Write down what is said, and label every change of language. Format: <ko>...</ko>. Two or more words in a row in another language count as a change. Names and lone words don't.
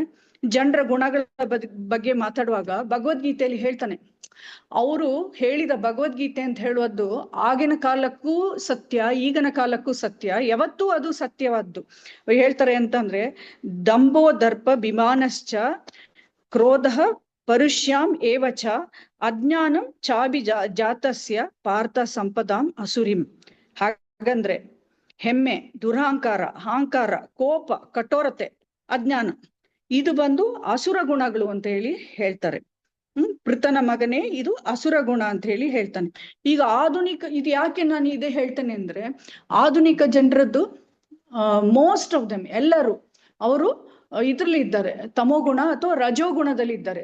<kn>ಜನರ ಗುಣಗಳ ಬಗ್ಗೆ ಮಾತಾಡುವಾಗ ಭಗವದ್ಗೀತೆಯಲ್ಲಿ ಹೇಳ್ತಾನೆ, ಅವರು ಹೇಳಿದ ಭಗವದ್ಗೀತೆ ಅಂತ ಹೇಳುವುದು ಆಗಿನ ಕಾಲಕ್ಕೂ ಸತ್ಯ, ಈಗಿನ ಕಾಲಕ್ಕೂ ಸತ್ಯ, ಯಾವತ್ತೂ ಅದು ಸತ್ಯವಾದ್ದು. ಹೇಳ್ತಾರೆ ಅಂತಂದ್ರೆ,</kn> <sa>ದಂಭೋ ದರ್ಪ ವಿಮಾನಶ್ಚ ಕ್ರೋಧ ಪರುಷ್ಯಾಂ ಏವಚ ಅಜ್ಞಾನಂ ಚಾಬಿ ಜಾತಸ್ಯ ಪಾರ್ಥ ಸಂಪದಾಂ ಅಸುರಿಂ.</sa> <kn>ಹಾಗಂದ್ರೆ ಹೆಮ್ಮೆ, ದುರಹಂಕಾರ, ಅಹಂಕಾರ, ಕೋಪ, ಕಠೋರತೆ, ಅಜ್ಞಾನ, ಇದು ಬಂದು ಅಸುರ ಗುಣಗಳು ಅಂತ ಹೇಳಿ ಹೇಳ್ತಾರೆ. ಪೃತನ ಮಗನೇ, ಇದು ಅಸುರ ಗುಣ ಅಂತ ಹೇಳಿ ಹೇಳ್ತಾನೆ. ಈಗ ಆಧುನಿಕ, ಇದು ಯಾಕೆ ನಾನು ಇದೇ ಹೇಳ್ತೇನೆ ಅಂದ್ರೆ, ಆಧುನಿಕ ಜನರದ್ದು</kn> <en>most of them</en> <kn>ಎಲ್ಲರೂ ಅವರು ಇದ್ರಲ್ಲಿ ಇದ್ದಾರೆ, ತಮೋಗುಣ ಅಥವಾ ರಜೋಗುಣದಲ್ಲಿ ಇದ್ದಾರೆ.</kn>